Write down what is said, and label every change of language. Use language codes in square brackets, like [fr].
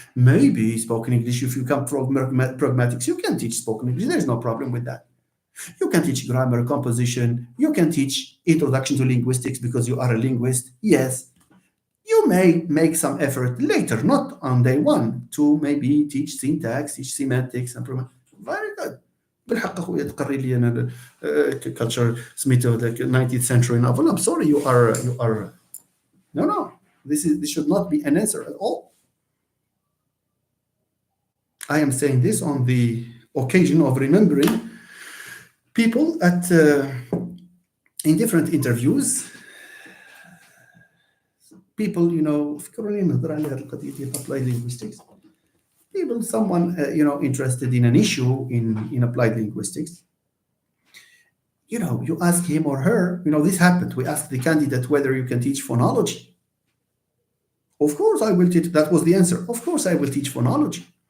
[en] Maybe spoken English, if you come from pragmatics, you can teach spoken English. There's no problem with that. You can teach grammar, composition. You can teach introduction to linguistics because you are a linguist. Yes. You may make some effort later, not on day one, to maybe teach syntax, teach semantics, and very good. [ar] بالحق اخويا تقري لي انا culture سميتو ذاك [en] 19th century novel. I'm sorry, you are no. This should not be an answer at all. I am saying this on the occasion of remembering people at in different interviews. People, [ar] فكروني نهضر على هذه القضيه ديال applied linguistics. [en] People, someone interested in an issue in applied linguistics. You ask him or her. This happened. We asked the candidate whether you can teach phonology. Of course, I will teach. That was the answer. Of course, I will teach phonology.